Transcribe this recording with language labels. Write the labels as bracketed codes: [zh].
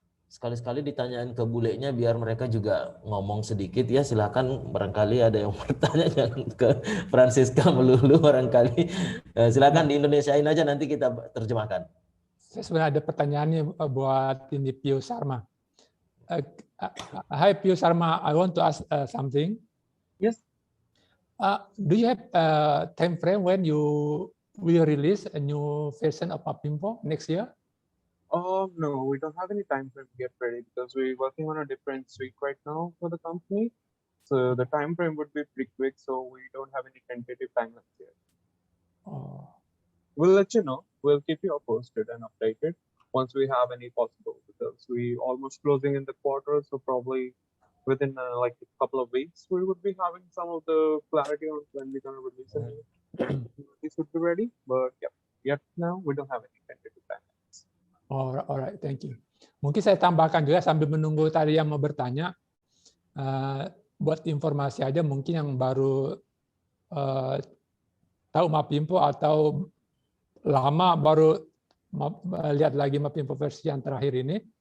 [id] Sekali-sekali ditanyain ke bulenya biar mereka juga ngomong sedikit ya, silakan, barangkali ada yang bertanya, jangan ke Francisca melulu barangkali. Silakan di Indonesiain aja, nanti kita terjemahkan. Saya sebenarnya ada pertanyaannya buat ini Pio Sharma. [en] Hi Pio Sharma, I want to ask something. Yes. Do you have a time frame when you will release a new version of Mapinfo next year? No, we don't have any time frame yet ready because we're working on a different suite right now for the company. So the time frame would be pretty quick, so we don't have any tentative timelines yet. Oh, We'll let you know. We'll keep you posted and updated once we have any possible, because we almost closing in the quarter, so probably within like a couple of weeks we would be having some of the clarity on when we're gonna release it. This would be ready, but yeah, yet now we don't have any tentative timelines. alright, thank you. [id] Mungkin saya tambahkan juga sambil menunggu tadi yang mau bertanya, buat informasi aja mungkin yang baru tahu Mapinfo atau lama baru lihat lagi Mapinfo versi yang terakhir ini.